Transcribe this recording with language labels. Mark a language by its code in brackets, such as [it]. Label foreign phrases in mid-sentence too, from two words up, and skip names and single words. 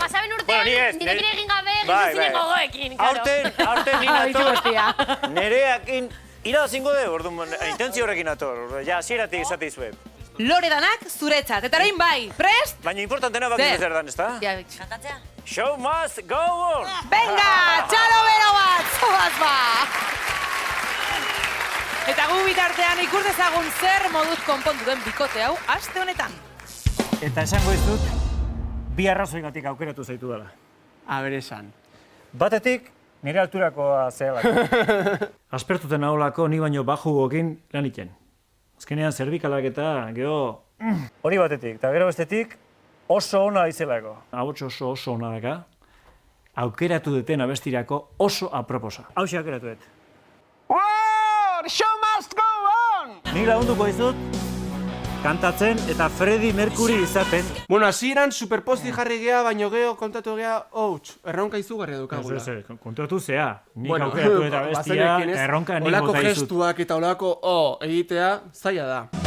[eu] pasaben urtean, nirekin egin gabe, Bai. gizu gogoekin, claro. Aurten ni nator, nereakin irabazingo de, orduan, intentzio horrekin nator. Ja, zieratik esate izuet. Loredanak zuretzat, eta orain bai, prest? Baina importantena bakiz zer dan, ezta? Ja, Kantatzea? [en] Show must go on! [eu] Venga, txalo bero bat, zogaz ba! Eta gu bitartean ikus dezagun zer moduz konpondu den bikote hau aste honetan. Eta esango izut, bi arrazoigatik aukeratu zaitu dela. Aber esan. Batetik, nire alturakoa zehalako. Aspertuten aholako ni baino bajugokin lan iten. Azkenean zerbikalak eta geho... Hori batetik, eta gero bestetik oso ona izelako. Ahots oso ona daka. Aukeratu duten abestirako oso aproposa. Hau aukeratu dut. [en] Wow! The show must go on! [eu] Nik lagunduko izut, kantatzen eta Freddie Mercury izaten. Bueno, hasieran superposti jarri gea, baino geho kontatu gea, erronka izugarria dukagula. Kontatu zea. Nik aukeratu eta bestia, eta erronka nik bota izut. Olako gestuak eta olako egitea, zaila da.